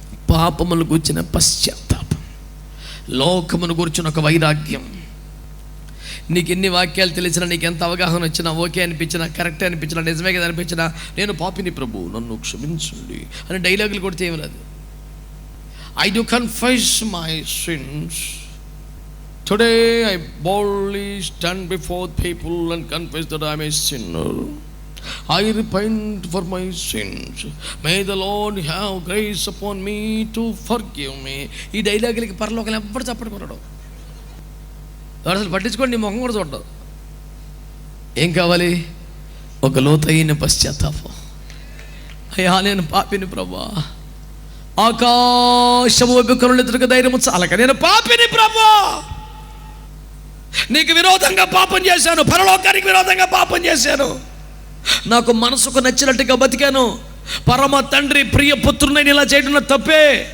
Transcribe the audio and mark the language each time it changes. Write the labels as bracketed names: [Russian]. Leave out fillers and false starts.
[Telugu] పాపములు గుర్చిన పశ్చాత్తాపం, లోకమును గుర్చిన ఒక వైరాగ్యం. నీకు ఎన్ని వాక్యాలు తెలిసినా, నీకు ఎంత అవగాహన వచ్చినా, ఓకే అనిపించినా, కరెక్ట్ అనిపించినా, నిజమే కదా అనిపించినా, నేను పాపిని ప్రభు నన్ను క్షమించండి అని డైలాగులు కొడితే ఏమి రాదు. [English] I do confess my sins. Today I boldly stand before people and confess that I am a sinner. I repent for my sins. May the Lord have grace upon me to forgive me. [Telugu] ఈ డైలాగులకి పరలోకలు ఎవ్వరు చప్పడమన్నాడు. అసలు పట్టించుకోండి, నీ ముఖం కూడా చూడదు. ఏం కావాలి? ఒక లోతైన పశ్చాత్తాపం. అయ్యా నేను పాపిని ప్రభా, ఆకాశము కరుణ ఎదురుగా ధైర్యము చాలక నేను పాపిని ప్రభా, నీకు విరోధంగా పాపం చేశాను, పరలోకానికి విరోధంగా పాపం చేశాను, నాకు మనసుకు నచ్చినట్టుగా బతికాను, పరమ తండ్రి ప్రియ పుత్రుని ఇలా చేయడం తప్పే.